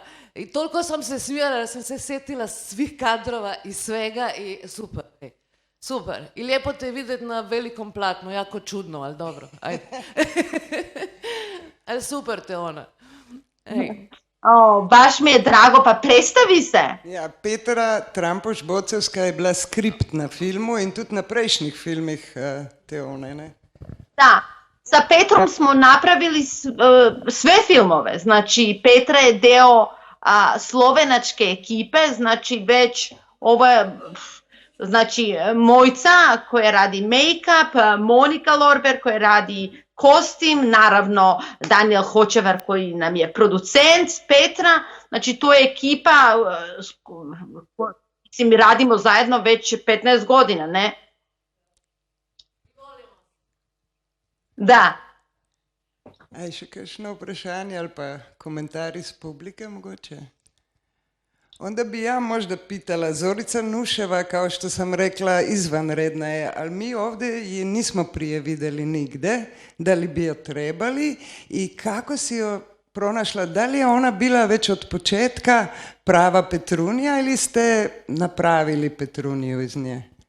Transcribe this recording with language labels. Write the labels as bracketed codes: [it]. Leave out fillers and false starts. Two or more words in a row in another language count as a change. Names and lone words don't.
[hr] I toliko sam se smijala da sam se sjetila svih kadrova i svega i super. Super. I lijepo te vidjeti na velikom platnu. Jako čudno, ali dobro. Ajde. Ali super te ona. Baš mi je drago, pa predstavi se. [sl] Ja, Petra Trampoš-Bocevska je bila skript na filmu in tudi na prejšnjih filmih te one, ne? Da. [sr] Sa Petrom smo napravili sve filmove. Znači, Petra je deo slovenačke ekipe, znači već ovo je, znači, Mojca koja radi make-up, Monika Lorber koja radi kostim, naravno Daniel Hočevar koji nam je producent, Petra, znači to je ekipa, mi radimo zajedno već 15 godina, ne? Da. Aj, [sl] še kakšno vprašanje ali pa komentar iz publike mogoče? [hr] Onda bi ja možda pitala, Zorica Nuševa, kao što sam rekla, izvanredna je, ali mi ovdje je nismo prije vidjeli nigde, da li bi joj trebali i kako si joj pronašla, da li je ona bila već od početka prava Petrunija ili ste napravili Petruniju iz nje?